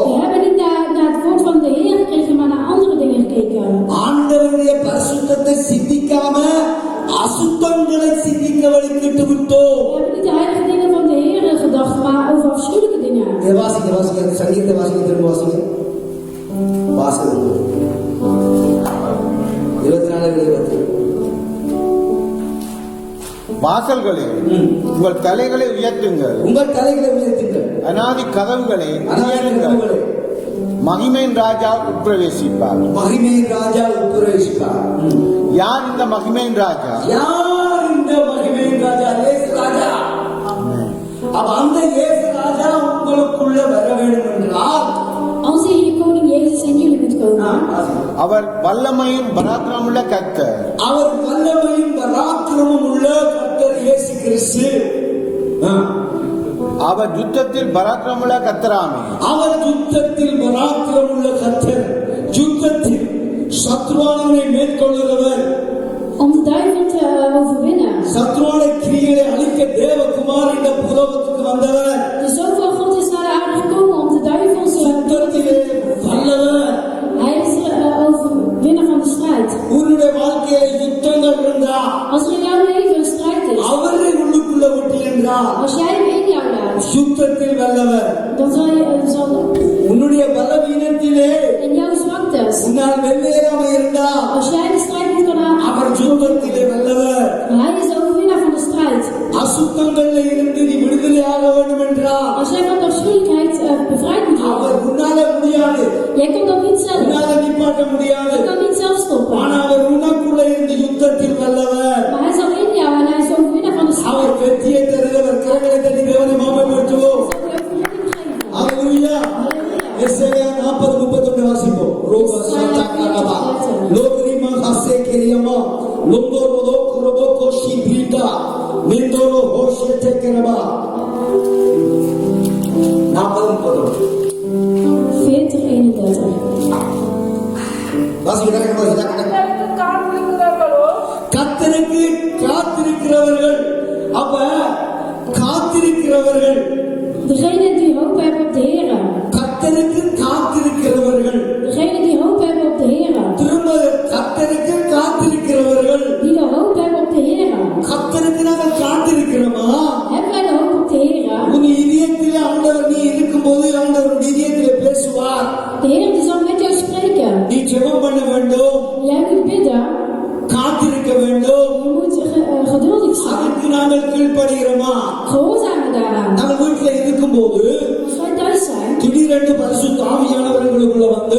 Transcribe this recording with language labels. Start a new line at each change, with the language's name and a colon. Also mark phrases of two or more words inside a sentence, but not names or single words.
Dutch: We hebben niet naar het woord van de Heer gekeken, maar naar andere dingen gekeken.
Tamil: ஆண்டவருடைய பரிசுத்தத்தை சிந்திக்காம அசுத்தங்களை சிந்திக்க வழிகிட்டு விட்டோம்.
Dutch: We hebben niet de heilige dingen van de Heer gedacht, maar over afschuwelijke dingen.
Tamil: வாசிங்க வாசிங்க, அந்த சங்கீத வாசிங்க, திரும்ப வாசிங்க. வாசல் 24 வாசல்களே உங்கள் தலைகளை உயர்த்துங்கள், உங்கள் தலைகளை உயர்த்துங்கள், அநாதி கதவுகளை அநாதி உயருங்கள். கதவுகளை. மகிமையின் ராஜா உட்பிரவேசிப்பார். மகிமையின் ராஜா உட்பிரவேசிப்பார். யார் இந்த மகிமையின் ராஜா? யார் இந்த மகிமையின் ராஜா? இயேசு ராஜா. அப்ப அந்த இயேசு ராஜா உங்களுக்குள்ள வர வேண்டும் என்றால்
Dutch: Als de Heer Koning Jezus in jullie moet komen.
Tamil: அவர் வல்லமையும் பராக்கிரமுள்ள கர்த்தர். அவர் வல்லமையும் பராக்கிரமும் உள்ள கர்த்தர் இயேசு கிறிஸ்து. அவர் யுத்தத்தில் பராக்கிரமுள்ள கர்த்தராமே. அவர் யுத்தத்தில் பராக்கிரமுள்ள கர்த்தர். யுத்தத்தில் சத்ருவானவனை மேற்கொள்கிறவர்.
Dutch: Om de duivel te overwinnen.
Tamil: சத்ருவான கிரியைகளை அழிக்க தேவகுமார் இந்த புலோகத்துக்கு வந்தவர்.
Dutch: De Zoon van God is naar de aarde gekomen om de duivels
Tamil: யுத்தத்திலே வல்லவர்.
Dutch: Hij is overwinnaar van de strijd.
Tamil: உன்னுடைய வாழ்க்கையில யுத்தங்கள் இருந்தா
Dutch: Als er in jouw leven een strijd is,
Tamil: அவரை உள்ளுக்குள்ள விட்டு என்றால்
Dutch: als jij hem in jou laat,
Tamil: யுத்தத்தில் வல்லவர்.
Dutch: dan zal
Tamil: உன்னுடைய பலவீனத்திலே
Dutch: in jouw zwaktes,
Tamil: உன்னால் வெவ்வேறாம இருந்தா
Dutch: als jij de strijd niet kan aan,
Tamil: அவர் யுத்தத்திலே வல்லவர்.
Dutch: hij is de overwinnaar van de strijd.
Tamil: அசுத்தங்கள்ல இருந்து நீ விடுதலையாக வேண்டும் என்றால்
Dutch: Als jij van de afschuwelijkheid bevrijd moet
Tamil: அவர்
Dutch: worden,
Tamil: உன்னால முடியாது,
Dutch: jij kan dat niet zelf.
Tamil: உன்னால நிப்பாட்ட முடியாது.
Dutch: Je kan niet zelf stoppen.
Tamil: ஆனா அவர் உனக்குள்ள இருந்து யுத்தத்தில் வல்லவர்.
Dutch: Maar hij zal in jou en hij is de overwinnaar van de strijd.
Tamil: அவர் வெற்றியை தருகிறவர். கரங்களை தட்டி தேவனை மாமப்படுத்துவோம்.
Dutch: Zal die overwinning geven.
Tamil: ஹalleluya. எசேயா 40:31 வாசிப்போம். ரோபா சந்தாகரபா லோக்ரிமா ஹசேகரியமா லோந்தோரோதோ குரோபோ கோஷி பிரிட்டா நிந்தோரோ ஹோஷேதேகரபா 40:31 40:31. வாசிங்க. கர்த்தருக்கு காத்திருக்கிறவர்களோ கர்த்தருக்கு காத்திருக்கிறவர்கள். அப்ப காத்திருக்கிறவர்கள்,
Dutch: Degenen die hoop hebben op de Heer.
Tamil: கர்த்தருக்கு காத்திருக்கிறவர்கள்,
Dutch: Degenen die hoop hebben op de Heer.
Tamil: திரும்ப கர்த்தருக்கு காத்திருக்கிறவர்கள்.
Dutch: Die de hoop hebben op de Heer.
Tamil: கர்த்தருக்கு நாங்கள் காத்திருக்கிறோமா?
Dutch: Hebben wij de hoop op de Heer?
Tamil: உன் இதயத்திலே ஆண்டவர் நீ இருக்கும்போது ஆண்டவர் உன் இதயத்திலே பேசுவார்.
Dutch: De Heer die zal met jou spreken.
Tamil: நீ ஜெபம் பண்ண வேண்டும்,
Dutch: Jij moet bidden.
Tamil: காத்திருக்க வேண்டும்.
Dutch: Je moet geduldig zijn.
Tamil: அதுக்கு நாங்கள் கீழ்ப்படுகிறோமா?
Dutch: Gehoorzamen daaraan.
Tamil: நாங்கள் வீட்டில் இருக்கும்போது
Dutch: Als wij thuis zijn,
Tamil: திடீரென்று பரிசுத்த ஆவியானவர்களுக்குள்ள வந்து